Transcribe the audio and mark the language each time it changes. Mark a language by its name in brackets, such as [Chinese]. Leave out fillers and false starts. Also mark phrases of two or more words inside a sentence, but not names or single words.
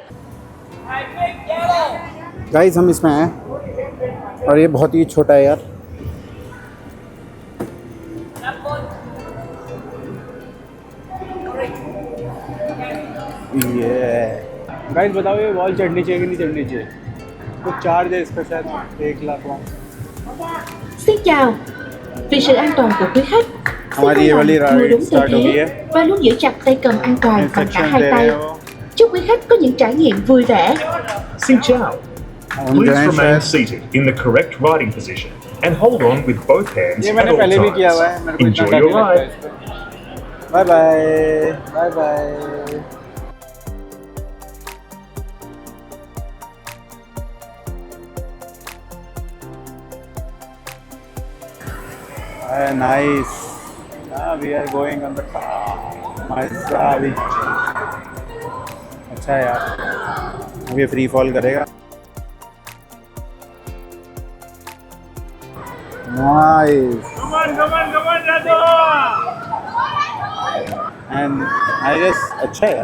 [Hindi] गाइस हम इसमें आए और ये बहुत ही छोटा है यार। ये गाइस बताओ ये वॉल चढ़नी चाहिए कि नहीं चढ़नी चाहिए? कुछ चार्ज है इसका शायद 1 लाख वहाँ। [Vietnamese] Xin chào, vì sự an toàn của quý khách, xin [Hindi] हमारी ये [Vietnamese] vui [Hindi] वाली [Vietnamese] lòng ngồi [Hindi] राइड [Vietnamese] đúng tư [Hindi] स्टार्ट हो गई [Vietnamese] thế [Hindi] है। [Vietnamese] và luôn giữ chặt tay cầm an toàn bằng cả [Hindi] इंस्ट्रक्शन [Vietnamese] hai [Hindi] दे [Vietnamese] tay. [Hindi] रहे हो। [Vietnamese] Chúc quý khách có những trải nghiệm vui vẻ. Xin chào. [Hindi] हम [English] Please [Hindi] जाएं [English] remain [Hindi] शायद। [English] seated in the correct riding position and hold on with both hands [Hindi] ये [English] at [Hindi] मैंने [English] all [Hindi] पहले भी किया हुआ है, [English] times. [Hindi] मेरे को इतना [English] Enjoy [Hindi] डर [English] your [Hindi] नहीं लगता [English] ride. [Hindi] है इस पे। [English] bye bye bye bye. Nice. Now we are going on the top. [Hindi] मजा अभी अच्छा है यार। अब ये [English] free fall [Hindi] करेगा। Nice. [English] And I guess [Hindi] अच्छा है यार।